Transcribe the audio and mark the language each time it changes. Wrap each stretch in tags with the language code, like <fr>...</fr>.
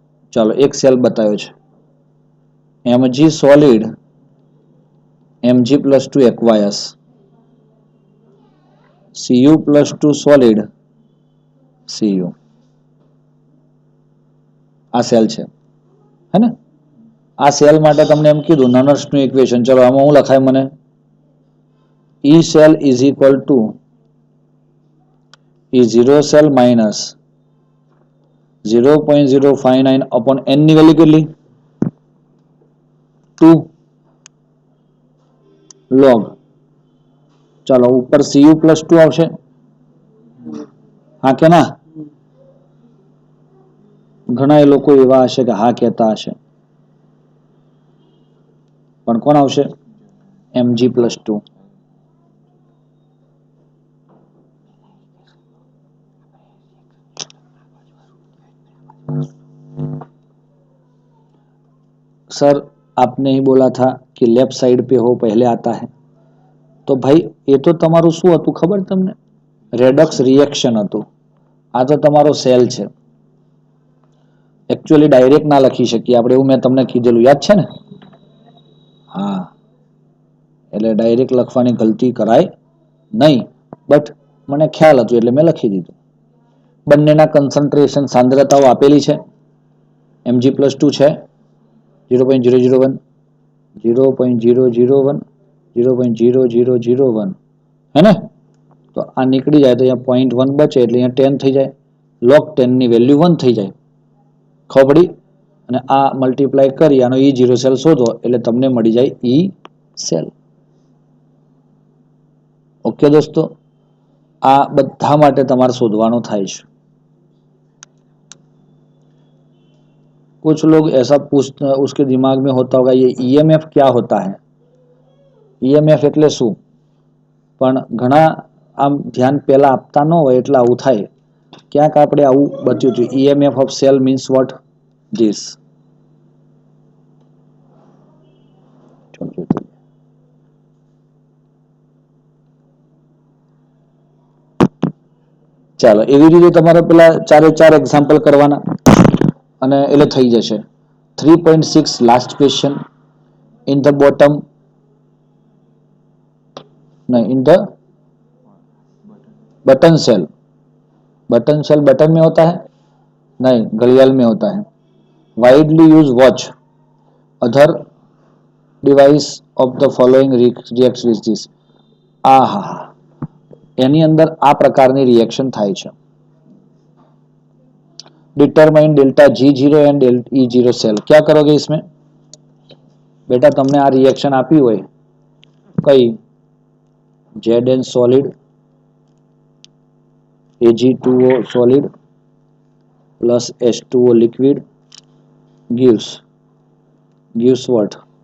<gu>ચાલો એક સેલ બતાવ્યો છે, Mg solid Mg+2 એક્વાયસ, Cu+2 solid Cu. આ સેલ છે, હે ને? આ સેલ માટે તમને એમ કીધું નર્સ્ટનું ઇક્વેશન. ચલો આમાં શું લખાય મને?</gu> <en>E cell is equal to E0 cell minus 0.059 upon n</en> <gu>ની વેલ્યુ કેટલી? 2 log. ચાલો ઉપર Cu+2 આવશે હા કે ના? ઘણા એ લોકો એવા હશે કે હા કહેતા હશે, પણ કોણ આવશે? mg+2.</gu> <hi>सर आपने ही बोला था कि लेफ्ट साइड पे हो पहले आता है,</hi> <gu>તો ભાઈ એ તો તમારું શું હતું ખબર તમને? રેડક્સ રિએક્શન હતું. આ તો તમારો સેલ છે. એકચ્યુઅલી ડાયરેક્ટ ના લખી શકીએ આપણે, એવું મેં તમને કીધેલું યાદ છે ને? હા, એટલે ડાયરેક્ટ લખવાની ગલતી કરાય નહીં, બટ મને ખ્યાલ હતું એટલે મેં લખી દીધું. બંનેના કન્સન્ટ્રેશન સાંદ્રતાઓ આપેલી છે. mg+2 છે 0.001, 0.001, 0.0001, હે ને? તો આ નીકળી જાય તો અહીંયા 0.1 બચે એટલે અહીંયા 10 થઈ જાય. log 10 ની વેલ્યુ 1 થઈ જાય. ખબર પડી? અને આ મલ્ટીપ્લાય કરી આનો E0 સેલ શોધો એટલે તમને મળી જાય E સેલ. ઓકે દોસ્તો, આ બધા માટે તમારે શોધવાનું થાય છે.</gu> <hi>कुछ लोग ऐसा पूछ उसके दिमाग में होता होगा ये ईएमएफ क्या होता है?</hi> <gu>ईएमएफ એટલે શું? પણ ઘણા આમ ધ્યાન પહેલા આપતા ન હોય એટલે આવું થાય. ક્યાંક આપણે આવું બચ્યું હતું.</gu> <en>EMF of cell means what? This.</en> <gu>ચાલો એવી રીતે તમારે પેલા ચારે ચાર એક્ઝામ્પલ કરવાના અને એટલે થઈ જશે. 3.6 last question.</gu> <en>in the bottom</en> <hi>नहीं</hi> <en>in the button cell.</en> <hi>Button cell button में होता है? नहीं, घड़ियाल में होता है.</hi> <en>Widely use watch. Other device of the following reacts with this.</en> <gu>आहा, એની અંદર આ પ્રકારની રિએક્શન થાય છે.</gu> <en>Determine delta G0 and E0 cell.</en> <hi>क्या करोगे इसमें?</hi> <gu>बेटा તમને આ રિએક્શન આપી હોય કઈ</gu> <en>Zn solid Ag2O solid plus H2O liquid gives what?</en>